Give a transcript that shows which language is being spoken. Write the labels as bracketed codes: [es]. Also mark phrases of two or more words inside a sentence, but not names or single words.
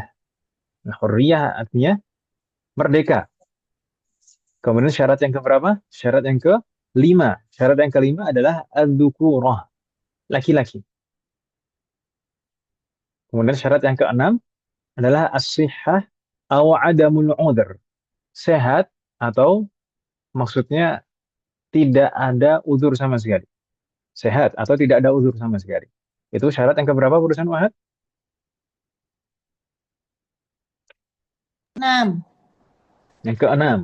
[id] Hurriyah artinya merdeka. Kemudian syarat yang keberapa? Syarat yang kelima. Syarat yang kelima adalah al-dukurah, laki-laki. Kemudian syarat yang keenam adalah [ar] الصحة أو عدم العذر. [id] Sehat atau maksudnya tidak ada uzur sama sekali. Sehat atau tidak ada uzur sama sekali. Itu syarat yang keberapa, urusan Wahid? 6. Yang keenam.